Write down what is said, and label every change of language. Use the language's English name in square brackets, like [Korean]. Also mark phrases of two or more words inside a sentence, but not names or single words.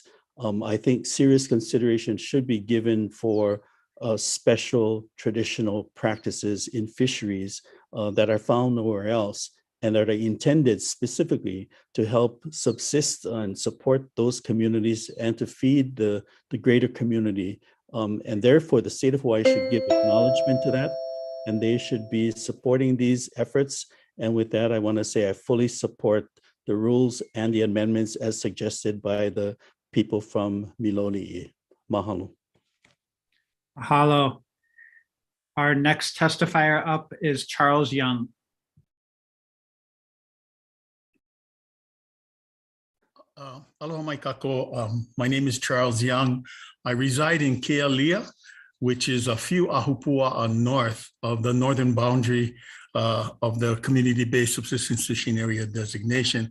[English] I think serious consideration should be given for special traditional practices in fisheries that are found nowhere else and that are intended specifically to help subsist and support those communities and to feed the greater community. And therefore, the state of Hawaii should give acknowledgement to that, and they should be supporting these efforts. And with that, I want to say I fully support the rules and the amendments as suggested by the people from Miloli'i. Mahalo. Mahalo. Our next testifier up is Charles Young. [Hawaiian] Aloha mai kako. [English] My name is Charles Young. I reside in Kealia, which is a few ahupua north of the northern boundary of the Community-Based Subsistence Fishing Area designation.